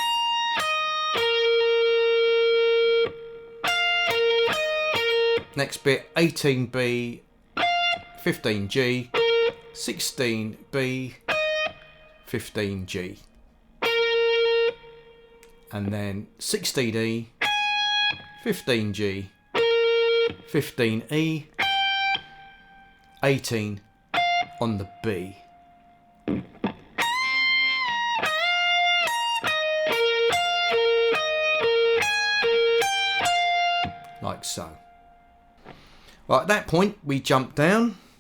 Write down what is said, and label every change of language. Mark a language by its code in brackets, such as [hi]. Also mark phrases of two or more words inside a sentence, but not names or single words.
[en] Next bit, 18B, 15G, 16B, 15G. And then 16E, 15G, 15E, 18 on the B. Like so. Right, at that point we jump down.